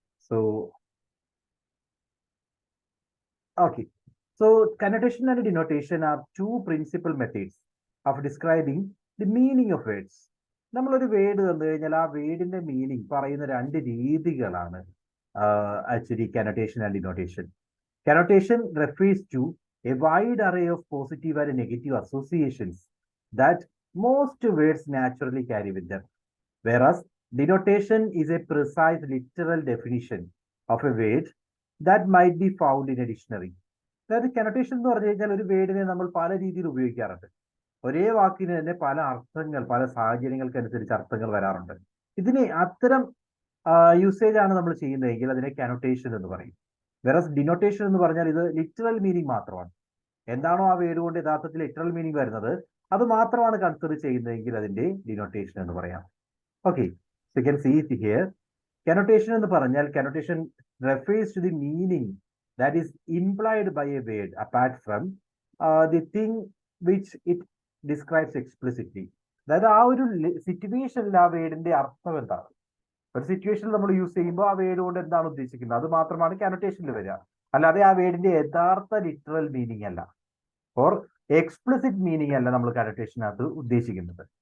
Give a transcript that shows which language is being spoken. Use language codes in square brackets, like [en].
[en] So okay, so connotation and denotation are two principal methods of describing the meaning of words. [ml] നമ്മളൊരു word തന്നു കഴിഞ്ഞാൽ ആ വേർഡിന്റെ meaning പറയുന്ന രണ്ട് രീതികളാണ് actually കനോട്ടേഷൻ and denotation. [en] Connotation refers to a wide array of positive and negative associations that most words naturally carry with them, whereas denotation is a precise literal definition of a word that might be found in a dictionary. [ml] അതായത് കനോട്ടേഷൻ എന്ന് പറഞ്ഞു കഴിഞ്ഞാൽ ഒരു വേർഡിനെ നമ്മൾ പല രീതിയിൽ ഉപയോഗിക്കാറുണ്ട്. ഒരേ വാക്കിന് തന്നെ പല അർത്ഥങ്ങൾ, പല സാഹചര്യങ്ങൾക്കനുസരിച്ച് അർത്ഥങ്ങൾ വരാറുണ്ട്. ഇതിന് അത്തരം യൂസേജ് ആണ് നമ്മൾ ചെയ്യുന്നതെങ്കിൽ അതിനെ കനോട്ടേഷൻ എന്ന് പറയും. വെറസ് ഡിനോട്ടേഷൻ എന്ന് പറഞ്ഞാൽ ഇത് ലിറ്ററൽ മീനിങ് മാത്രമാണ്. എന്താണോ ആ വേർഡ് കൊണ്ട് യഥാർത്ഥത്തിൽ ലിറ്ററൽ മീനിങ് വരുന്നത് അത് മാത്രമാണ് കൺസിഡർ ചെയ്യുന്നതെങ്കിൽ അതിന്റെ ഡിനോട്ടേഷൻ എന്ന് പറയാം. [en] Okay, so you can see it here. Connotation എന്ന് പറഞ്ഞാൽ connotation refers to the meaning that is implied by a word apart from the thing which it describes explicitly. [ml] അതായത് ആ ഒരു സിറ്റുവേഷനിൽ ആ വേർഡിന്റെ അർത്ഥം എന്താണ്, ഒരു സിറ്റുവേഷനിൽ നമ്മൾ യൂസ് ചെയ്യുമ്പോൾ ആ വേർഡ് കൊണ്ട് എന്താണ് ഉദ്ദേശിക്കുന്നത് അത് മാത്രമാണ് കനോട്ടേഷനിൽ വരിക. അല്ലാതെ ആ വേർഡിന്റെ യഥാർത്ഥ ലിറ്ററൽ മീനിങ് അല്ല, ഓർ എക്സ്പ്ലിസിറ്റ് മീനിങ് അല്ല നമ്മൾ കനോട്ടേഷനകത്ത് ഉദ്ദേശിക്കുന്നത്.